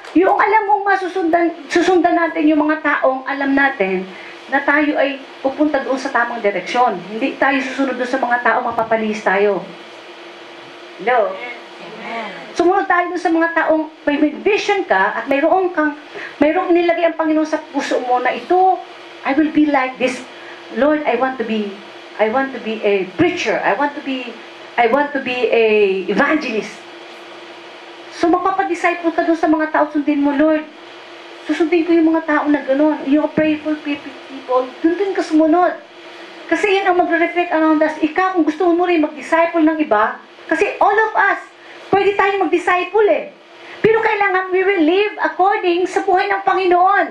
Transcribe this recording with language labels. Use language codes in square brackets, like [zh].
[tl] Yung alam mong susundan natin yung mga taong alam natin na tayo ay pupunta doon sa tamang direksyon. Hindi tayo susunod doon sa mga taong mapapalis tayo. Hello? Sumunod tayo dun sa mga taong may vision ka at mayroong inilagay ang Panginoon sa puso mo na ito, [en] I will be like this. Lord, I want to be a preacher. I want to be a evangelist. [tl] So magpapadisciple ka dun sa mga tao, sundin mo, Lord. Susundin ko yung mga tao na gano'n. Yung prayerful people, dun din ka sumunod. Kasi yan ang magre-reflect around us. Ikaw, kung gusto mo rin mag-disciple ng iba, kasi [en] all of us, [tl] pwede tayong mag-disciple eh. Pero kailangan [en] we will live according [tl] sa buhay ng Panginoon.